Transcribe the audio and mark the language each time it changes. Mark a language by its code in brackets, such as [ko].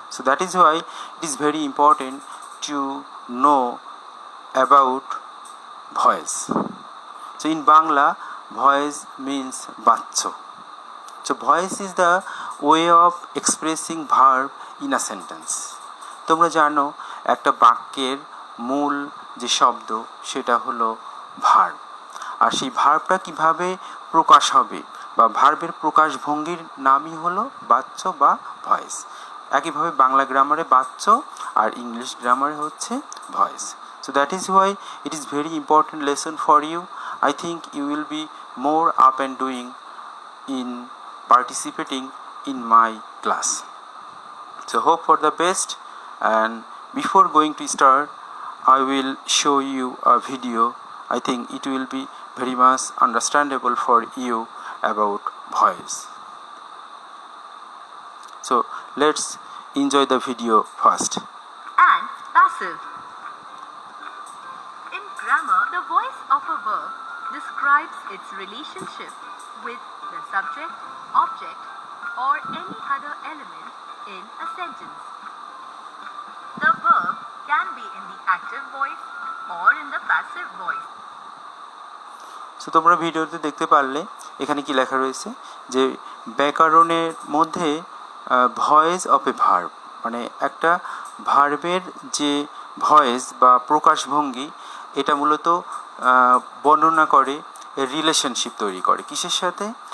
[en] So, that is why it is very important to know about voice. So, in Bangla, voice means baccho. So, voice is the way of expressing verb in a sentence. [bn] তোমরা জানো একটা বাক্যের মূল যে শব্দ সেটা হলো verb, আর সেই ভার্বটা কিভাবে প্রকাশ হবে বা ভার্বের প্রকাশভঙ্গির নামই হলো বাচ্য বা ভয়েস। একইভাবে বাংলা গ্রামারে বাচ্য আর ইংলিশ গ্রামারে হচ্ছে voice. [en] So that is why it is very important lesson for you. I think you will be more up and doing in participating in my class. So hope for the best, and before going to start I will show you a video. I think it will be very much understandable for you about voice. So let's enjoy the video first. And passive. In grammar, the voice of a verb describes its relationship with the subject, object, or any other element in a sentence. The verb can be in the active voice or in the passive voice. [bn] So তোমরা ভিডিওতে দেখতে পারলে এখানে কি লেখা রয়েছে যে ব্যাকরণের মধ্যে ভয়েস অফ এ ভার্ব, মানে একটা ভার্বের যে ভয়েস বা প্রকাশভঙ্গি এটা মূলত বর্ণনা করে, রিলেশনশিপ তৈরি করে কিসের সাথে?